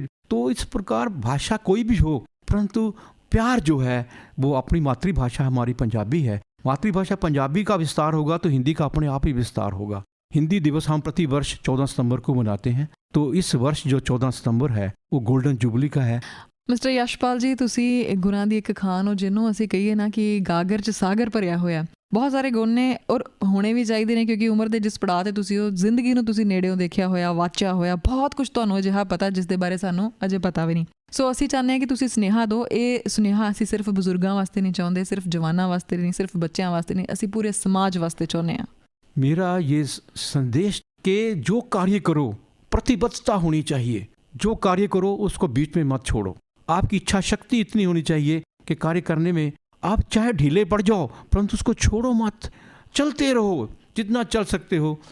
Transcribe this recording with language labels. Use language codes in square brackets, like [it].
[hi] तो इस प्रकार भाषा कोई भी हो, परंतु प्यार जो है वो अपनी मातृभाषा हमारी पंजाबी है। मातृभाषा पंजाबी का विस्तार होगा तो हिंदी का अपने आप ही विस्तार होगा। हिंदी दिवस हम प्रति वर्ष 14 सितंबर को मनाते हैं, तो इस वर्ष जो 14 सितंबर है वो गोल्डन जुबली का है। [pa] ਮਿਸਟਰ ਯਸ਼ਪਾਲ ਜੀ, ਤੁਸੀਂ ਗੁਣਾਂ ਦੀ ਇੱਕ ਖਾਨ ਹੋ, ਜਿਹਨੂੰ ਅਸੀਂ ਕਹੀਏ ਨਾ ਕਿ ਗਾਗਰ 'ਚ ਸਾਗਰ ਭਰਿਆ ਹੋਇਆ। ਬਹੁਤ ਸਾਰੇ ਗੁਣ ਨੇ ਔਰ ਹੋਣੇ ਵੀ ਚਾਹੀਦੇ ਨੇ, ਕਿਉਂਕਿ ਉਮਰ ਦੇ ਜਿਸ ਪੜਾਅ 'ਤੇ ਤੁਸੀਂ ਉਹ ਜ਼ਿੰਦਗੀ ਨੂੰ ਤੁਸੀਂ ਨੇੜਿਓਂ ਦੇਖਿਆ ਹੋਇਆ, ਵਾਚਿਆ ਹੋਇਆ, ਬਹੁਤ ਕੁਝ ਤੁਹਾਨੂੰ ਅਜਿਹਾ ਪਤਾ ਜਿਸ ਦੇ ਬਾਰੇ ਸਾਨੂੰ ਅਜੇ ਪਤਾ ਵੀ ਨਹੀਂ। ਸੋ ਅਸੀਂ ਚਾਹੁੰਦੇ ਹਾਂ ਕਿ ਤੁਸੀਂ ਸੁਨੇਹਾ ਦਿਓ। ਇਹ ਸੁਨੇਹਾ ਅਸੀਂ ਸਿਰਫ ਬਜ਼ੁਰਗਾਂ ਵਾਸਤੇ ਨਹੀਂ ਚਾਹੁੰਦੇ, ਸਿਰਫ ਜਵਾਨਾਂ ਵਾਸਤੇ ਨਹੀਂ, ਸਿਰਫ ਬੱਚਿਆਂ ਵਾਸਤੇ ਨਹੀਂ, ਅਸੀਂ ਪੂਰੇ ਸਮਾਜ ਵਾਸਤੇ ਚਾਹੁੰਦੇ ਹਾਂ। [hi] मेरा ये संदेश कि जो कार्य करो प्रतिबद्धता होनी चाहिए, जो कार्य करो उसको बीच में मत छोड़ो। आपकी इच्छा शक्ति इतनी होनी चाहिए कि कार्य करने में आप चाहे ढीले पड़ जाओ, परंतु उसको छोड़ो मत, चलते रहो जितना चल सकते हो।